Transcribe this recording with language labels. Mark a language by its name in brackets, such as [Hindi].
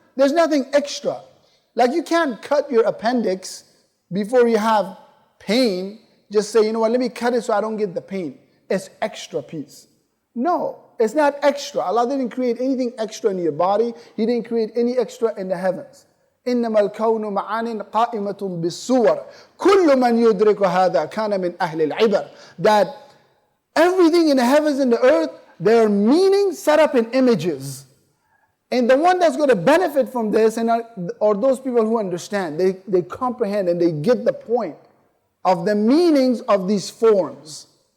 [English] There's nothing extra. Like you can't cut your appendix before you have pain. Just say, you know what, let me cut it so I don't get the pain. It's extra piece. No, it's not extra. Allah didn't create anything extra in your body. He didn't create any extra in the heavens. [Arabic] إنما الكون معان قائمة بالصور كل من يدرك هذا كان من أهل العبر. [English] That everything in the heavens and the earth, there are meanings set up in images. And the one that's going to benefit from this are those people who understand. They comprehend and they get the point of the meanings of these forms.